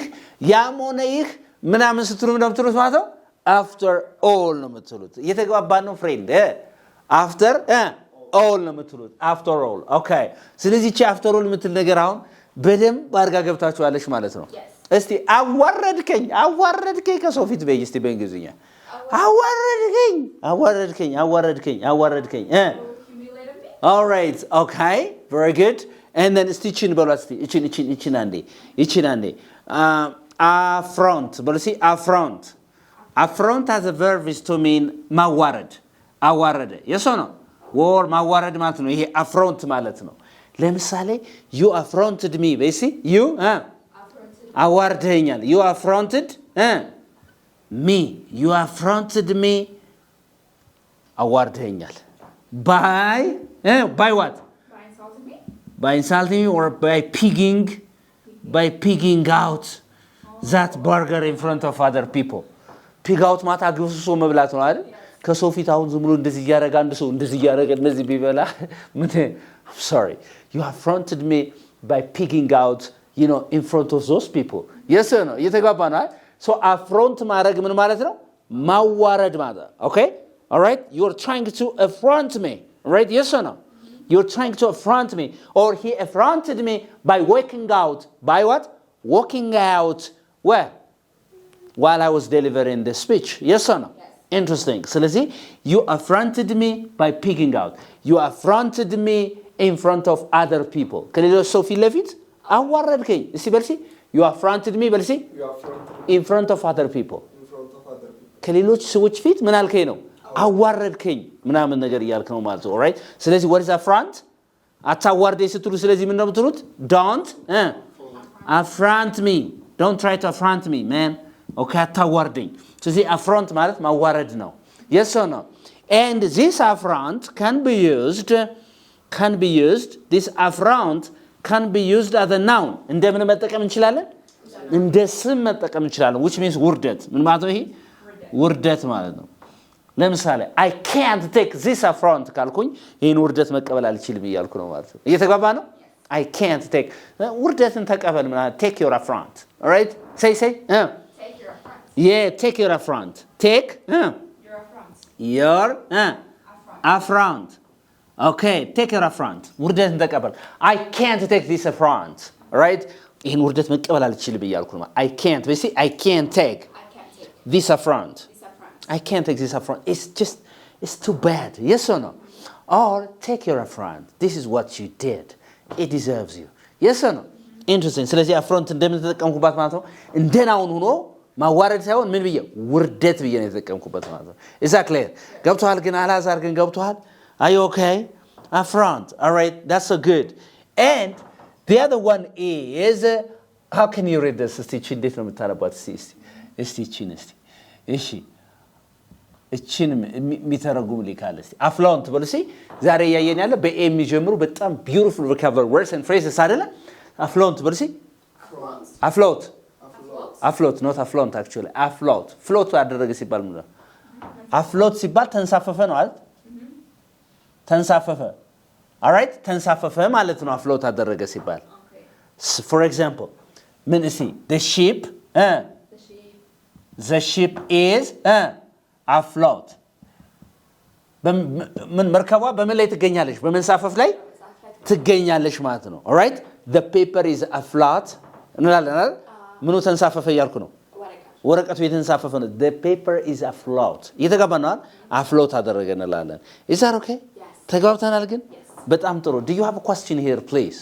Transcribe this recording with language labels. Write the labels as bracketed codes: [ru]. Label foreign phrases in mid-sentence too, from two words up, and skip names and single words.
[am] ያም ሆነ ይህ ምናምን ስትሉ እንደምትሉት ማለት ነው [en] after all [am] ነው የምትሉት እየተግባባን ነው ፍሬንድ [en] after all [am] ነው የምትሉት [en] after all okay [am] ስለዚህ እቺ [en] after all [am] የምትል ነገር አሁን በደንብ አድርጋ ገብታችኋለሽ ማለት ነው እስቲ አዋረድከኝ ከሰው ፊት በይ እስቲ በእንግሊዝኛ አዋረድከኝ [en] Humiliated me. all right okay very good and then stitching [am] በሏት እስቲ እቺን አንዴ affront በሉ እስቲ [en] affront as a verb is to mean [am] ማዋረድ አዋረደ የሶ ነው [en] or [am] ማዋረድ ማለት ነው ይሄ affront ማለት ነው ለምሳሌ [en] you affronted me [am] በሲ you አዋርደኛል [en] you affronted me you affronted me አዋርደኛል by what By insulting me. by insulting me or by pigging out that burger in front of other people pig out [am] ማለት አግብሶ መብላት ነው አይደል ከሰው ፊት አሁን ዝም ብሎ እንደዚህ ያረጋ አንድ ሰው እንደዚህ ያረጋ እንደዚህ ቢበላ ምን [en] I'm sorry you affronted me by pigging out in front of those people yes or no [am] እየተጋባ ነው [en] so [am] affront ማድረግ ምን ማለት ነው ማዋረድ ማለት [en] okay all right you are trying to affront me right yes or no you're trying to affront me or he affronted me by walking out by what walking out where while I was delivering the speech yes or no Yes. interesting ስለዚህ you affronted me by pigging out you affronted me in front of other people [am] ከሌሎች ሰው ፊት ለፊት አዋረድከኝ እስቲ በልሲ [en] you affronted me በልሲ You are front in front of other people in front of [am] ከሌሎች ሰዎች ፊት ምን አልከኝ ነው አዋረድከኝ ምናምን ነገር እያልክ ነው ማለት ነው ኦልራይት ስለዚህ [en] what is affront [am] አታዋርደኝ ስትሉ ስለዚህ ምን ነው የምትሉት don't [en] affront me don't try to affront me man okay [am] አታዋርደኝ ስለዚህ affront ማለት ማዋረድ ነው [en] yes or no and this affront can be used this affront can be used as a noun [am] እንደምን መጠቀም እንችላለን እንደ ስም መጠቀም እንችላለን [en] which means [am] ውርደት ምን ማለት ነው ይሄ ውርደት ማለት ነው ለምሳሌ [en] I can't take this affront [am] ካልኩኝ ይሄን ውርደት መቀበል አልችልም እያልኩ ነው ማለት ነው እየተግባባ ነው [en] I can't take [am] ውርደትን ተቀበል ማለት [en] take your affront all right say Take your affront. yeah take your affront take Your affront. your affront okay take your affront [am] ውርደትን ተቀበል [en] I can't take this affront all right [am] ይሄን ውርደት መቀበል አልችልም እያልኩ ነው [en] I can't see I can't take I can't take this affront this affront. I can't take this affront. It's too bad. Yes or no? Or take your affront. This is what you did. It deserves you. Yes or no? Interesting. [am] ስለዚህ affront እንደምን ተጠቀምኩባት ማለት ነው እንደናውን ሆኖ ማዋረድ ሳይሆን ምን ብዬ ውርደት ብዬ ነው የተጠቀምኩበት ማለት ነው [en] Is that clear? [am] ገብቷል ግን አላዛር ግን ገብቷል [en] Are you okay? Affront. All right. That's so good. And the other one is how can you read this? [am] እስቲ እንዴት ነው የምታነቧት እስቲ እሺ እቺን የሚተረጉም ሊካል እስቲ affluent በሉሲ ዛሬ ያየን ያለ በኤ የሚጀምሩ በጣም [en] beautiful vocabulary words and phrases [am] አይደለ affluent በሉሲ [en] afloat not affluent actually afloat float [am] አደረገ ሲባል ምን ነው afloat ሲባል ተንሳፈፈ ነው አይደል ተንሳፈፈ [en] all right [am] ተንሳፈፈ ማለት ነው afloat አደረገ ሲባል [en] for example [am] ምን እስቲ [en] the ship is afloat [am] ምን መርከቧ በምን ላይ ትገኛለች በመንሳፈፍ ላይ ትገኛለች ማለት ነው [en] all right the paper is afloat [am] እንላለን አይደል ምኑ ተንሳፈፈ እያልኩ ነው ወረቀቱ የተንሳፈፈ ነው [en] the paper is afloat [am] እየተጋባናል afloat አደረገ እንላለን [en] is that okay [am] ተጋብተናል ግን በጣም ጥሩ [en] do you have a question here please